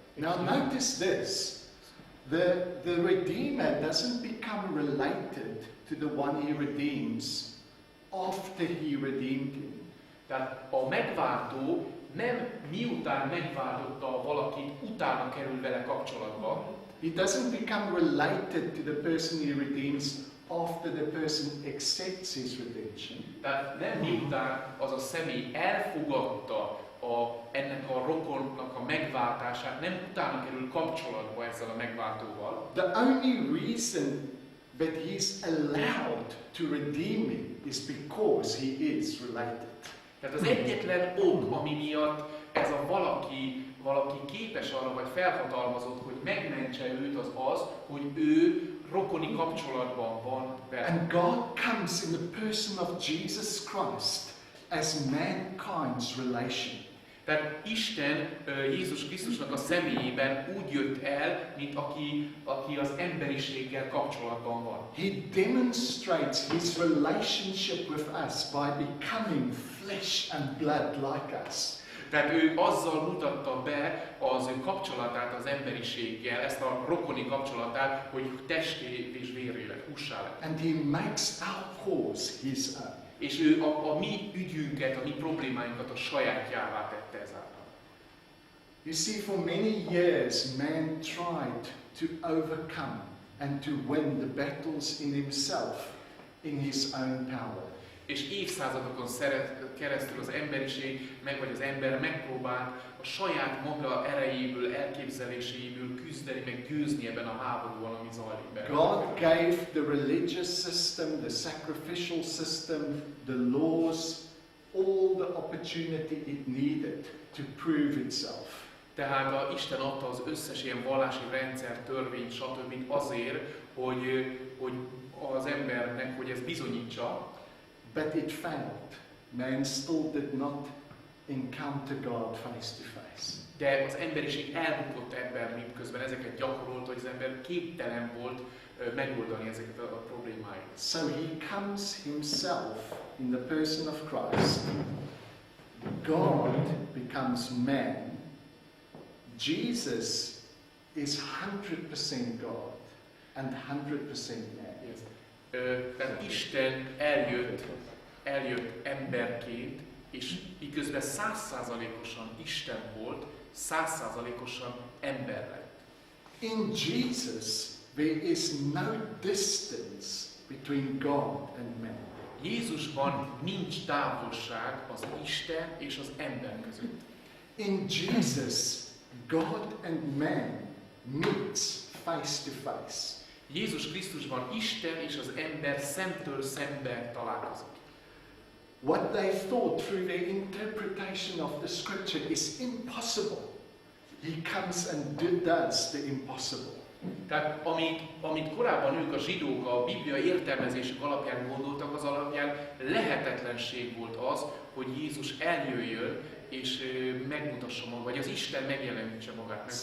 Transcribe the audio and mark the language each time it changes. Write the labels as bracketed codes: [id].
[en] Now notice this, the Redeemer doesn't become related to the one he redeems after he redeemed him. [hu] Tehát a megváltó nem miután megváltotta valakit, utána kerül vele kapcsolatba. [en] He doesn't become related to the person he redeems after the person accepts his redemption. [hu] Tehát nem miután az a személy elfogadta ennek a rokonnak a megváltását, nem utána kerül kapcsolatba ezzel a megváltóval. [en] The only reason that he's allowed to redeem me is because he is related. [hu] Tehát az egyetlen ok, ami miatt ez a valaki képes arra, vagy felhatalmazott, hogy megmentse őt, az, hogy ő rokoni kapcsolatban van vele. [en] And God comes in the person of Jesus Christ as mankind's relation. [hu] Tehát Isten Jézus Krisztusnak a személyében úgy jött el, mint aki az emberiséggel kapcsolatban van. [en] He demonstrates his relationship with us by becoming flesh and blood like us. [hu] Tehát ő azzal mutatta be az ő kapcsolatát az emberiséggel, ezt a rokoni kapcsolatát, hogy testé és vérré lett, hússá lett. [en] And he makes our cause his own. [hu] És ő a mi ügyünket, a mi problémáinkat a sajátjává tette ezáltal. [en] You see, for many years man tried to overcome and to win the battles in himself, in his own power. [hu] És évszázadokon keresztül az emberiség, vagy az ember megpróbált a saját maga erejéből, elképzeléséből küzdeni, meg győzni ebben a háborúban, ami zajlik be. [en] God gave the religious system, the sacrificial system, the laws, all the opportunity it needed to prove itself. [hu] Tehát Isten adta az összes ilyen vallási rendszer, törvény, stb. Azért, hogy az embernek, hogy ez bizonyítsa. [en] But it failed. Man still did not encounter God face to face. [hu] De az emberiség elbukott ebben, miközben ezeket gyakorolt, hogy az ember képtelen volt megoldani ezeket a problémáit. [en] So he comes himself in the person of Christ. God becomes man. Jesus is 100% God and 100% man. Yes. [hu] Tehát Isten eljött emberként, és miközben 100%-osan Isten volt, 100%-osan ember lett. [en] In Jesus, there is no distance between God and man. [hu] Jézusban nincs távolság az Isten és az ember között. [en] In Jesus, God and man meets face to face. [hu] Jézus Krisztusban Isten és az ember szemtől szembe találkozik. [en] What they thought through their interpretation of the scripture is impossible. He comes and does the impossible. [hu] Tehát amit korábban ők a zsidók a Biblia értelmezésük alapján gondoltak, az alapján lehetetlenség volt az, hogy Jézus eljöjjön és megmutassa magát, vagy az Isten megjelenítse magát.